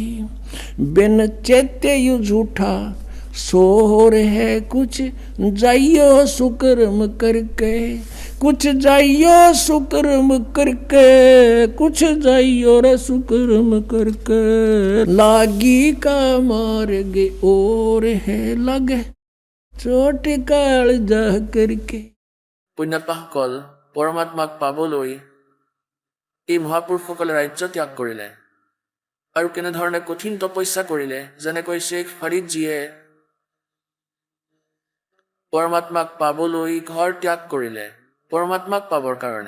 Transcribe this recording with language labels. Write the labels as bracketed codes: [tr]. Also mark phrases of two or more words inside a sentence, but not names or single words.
[hi] बिन चेते यू झूठा सोर है कुछ जाइयो सुकर्म करके, कुछ जाइयो सुकर्म करके, कुछ जाइयो रे सुकर्म करके। लागी का मार्ग और है लगे चोट काल जा करके। [as] পুণ্যাত্মাসকল পৰমাত্মাক পাবলৈ এই মহাপুৰুষসকলে ৰাজ্য ত্যাগ কৰিলে আৰু কেনেধৰণে কঠিন তপস্যা কৰিলে। যেনেকৈ শ্বেখ ফৰিদজীয়ে পৰমাত্মাক পাবলৈ ঘৰ ত্যাগ কৰিলে পৰমাত্মাক পাবৰ কাৰণে।